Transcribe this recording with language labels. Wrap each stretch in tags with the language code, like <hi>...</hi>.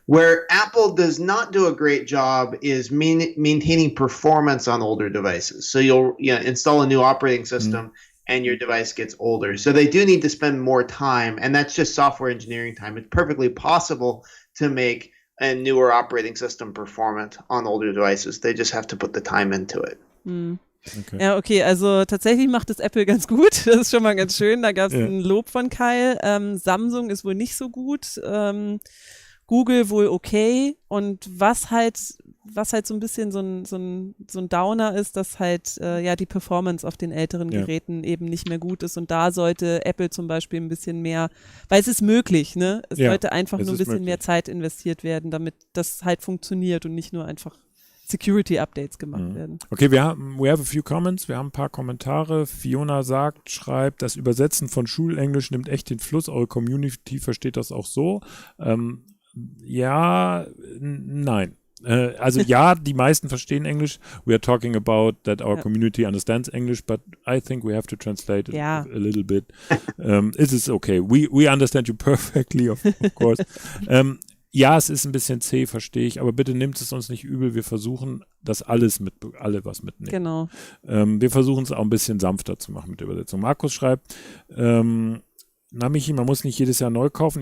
<en>Where Apple does not do a great job is maintaining performance on older devices. So you'll install a new operating system and your device gets older. So they do need to spend more time, and that's just software engineering time. It's perfectly possible to make a newer operating system performant on older devices. They just have to put the time into it. Okay.</en> <de>Ja, okay, also tatsächlich macht es Apple ganz gut. Das ist schon mal ganz schön. Da gab es ein Lob von Kyle. Samsung ist wohl nicht so gut. Google wohl okay, und was halt so ein bisschen so ein Downer ist, dass halt die Performance auf den älteren Geräten eben nicht mehr gut ist, und da sollte Apple zum Beispiel ein bisschen mehr, weil es ist möglich, ne? Es sollte einfach nur ein bisschen mehr Zeit investiert werden, damit das halt funktioniert und nicht nur einfach Security-Updates gemacht werden.</de> <en>Okay, we have a few comments.</en> <de>Wir haben ein paar Kommentare. Fiona schreibt, das Übersetzen von Schulenglisch nimmt echt den Fluss. Eure Community versteht das auch so. Ja, nein. Also ja, die meisten verstehen Englisch.</de> <en>We are talking about that our community understands English, but I think we have to translate it a little bit. It is okay. We understand you perfectly, of course.</en> <de>Ja, es ist ein bisschen zäh, verstehe ich, aber bitte nehmt es uns nicht übel. Wir versuchen, dass alle was mitnehmen. Genau. Wir versuchen es auch ein bisschen sanfter zu machen mit der Übersetzung. Markus schreibt, Michi, man muss nicht jedes Jahr neu kaufen.</de>